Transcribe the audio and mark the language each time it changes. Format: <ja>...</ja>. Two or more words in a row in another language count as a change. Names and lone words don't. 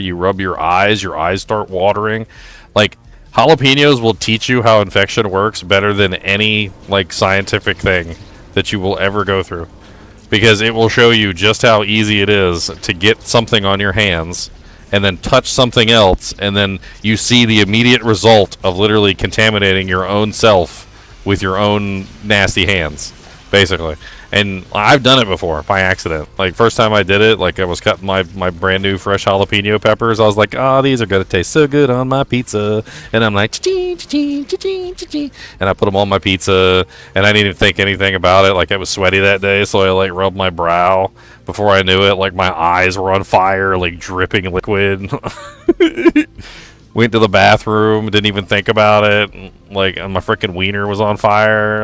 <en>You rub your eyes start watering. Like, jalapenos will teach you how infection works better than any like scientific thing that you will ever go through, because it will show you just how easy it is to get something on your hands and then touch something else, and then you see the immediate result of literally contaminating your own self with your own nasty hands, basically. And I've done it before by accident. Like, first time I did it, like I was cutting my brand new fresh jalapeno peppers. I was like, oh, these are going to taste so good on my pizza. And I'm like, cha-ching, cha-ching, cha-ching, cha-ching. And I put them on my pizza, and I didn't even think anything about it. Like, I was sweaty that day, so I like rubbed my brow. Before I knew it, like my eyes were on fire, like dripping liquid. Went to the bathroom, didn't even think about it. Like, my freaking wiener was on fire.</en>